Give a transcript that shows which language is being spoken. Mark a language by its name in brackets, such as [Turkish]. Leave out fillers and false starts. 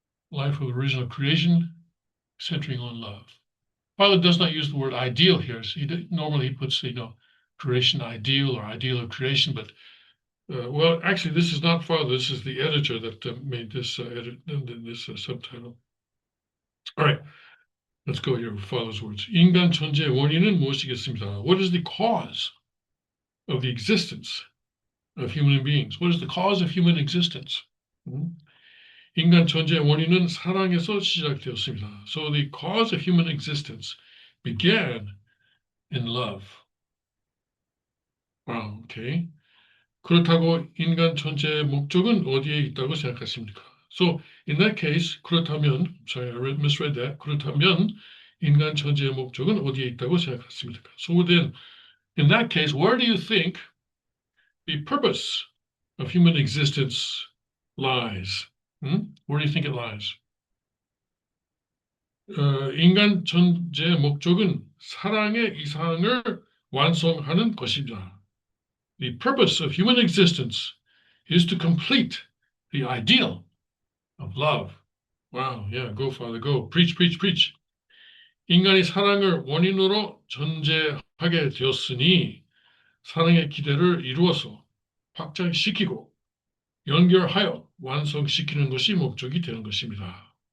[English] Life of the original creation, centering on love. Father does not use the word ideal here. So normally he puts, creation ideal or ideal of creation, but well, actually, this is not Father. This is the editor that made this subtitle. All right, let's go here with Father's words. [Korean] 인간 존재의 원인은 무엇이겠습니까? [English] What is the cause of the existence of human beings? What is the cause of human existence? [Korean] 인간 존재의 원인은 사랑에서 시작되었습니다. [English] So the cause of human existence began in love. Wow, okay. [Korean] 그렇다고 인간 존재의 목적은 어디에 있다고 생각하십니까? [English] So in that case, [Korean] 그렇다면, [English] sorry, I misread that. [Korean] 그렇다면 인간 존재의 목적은 어디에 있다고 생각하십니까? [English] So then, in that case, where do you think the purpose of human existence lies? Where do you think it lies? [Korean] 인간 존재의 목적은 사랑의 이상을 완성하는 것입니다. [English] The purpose of human existence is to complete the ideal of love. Wow, yeah, go, Father, go. Preach, preach, preach. [Korean] 인간이 사랑을 원인으로 존재하게 되었으니 사랑의 기대를 이루어서 확장시키고 연결하여 완성시키는 것이 목적이 되는 것입니다.